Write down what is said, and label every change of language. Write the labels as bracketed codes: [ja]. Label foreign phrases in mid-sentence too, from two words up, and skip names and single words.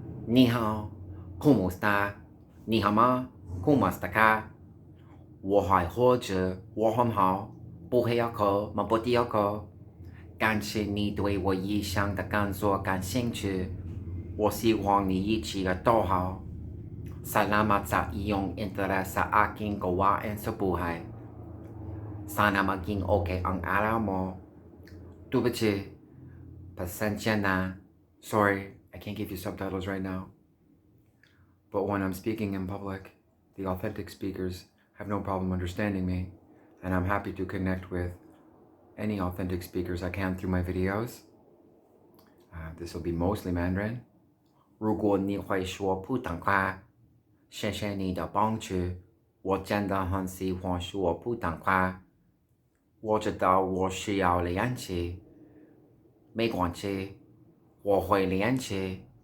[es] 你好 ，¿cómo está？ [zh] 你好吗 [es] ？¿cómo está acá？ [zh] 我还活着，我很好，不会要哭，没不地要哭。感谢你对我异乡的感受感兴趣，我希望你一起的都好。 [tl] Salamat sa iyong interes sa aking gawain sa buhay. Sana maging okay ang araw mo. 对不起，pasensya na. [en] Sorry, I can't give you subtitles right now. But when I'm speaking in public, the authentic speakers have no problem understanding me, and I'm happy to connect with any authentic speakers I can through my videos. This will be mostly Mandarin. [zh] 如果你会说普通话，谢谢你的帮助。我真的很喜欢说普通话。我知道我需要练习，没关系，我会练习。